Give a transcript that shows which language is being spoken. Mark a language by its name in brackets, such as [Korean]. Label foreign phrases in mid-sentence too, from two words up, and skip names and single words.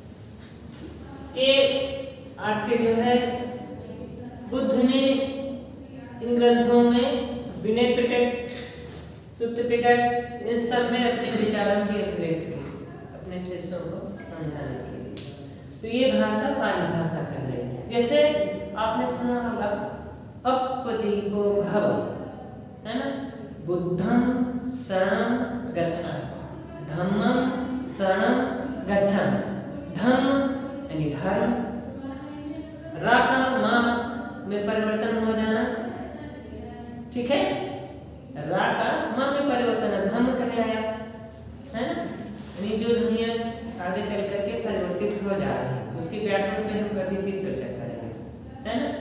[Hindi] के आपके जो है बुद्ध ने सब में अपने विचारों की अभिव्यक्ति की, अपने शिष्यों को समझाने के लिए। तो ये भाषा पाली भाषा कहलाएगी। जैसे आपने सुना होगा [Pali] अपदीपो भव, [Hindi] है ना, [Pali] बुद्धं शरणं गच्छामि, धम्मं शरणं गच्छामि। [Hindi] धम्म यानी धर्म, रा का मा में परिवर्तन हो जाना, ठीक है, रा का मा में परिवर्तन धम्म कहलाया, है ना। यानी जो दुनिया आगे चल करके परिवर्तित हो जा रही है उसके व्याकरण पे हम कभी भी चर्चा करेंगे, है ना।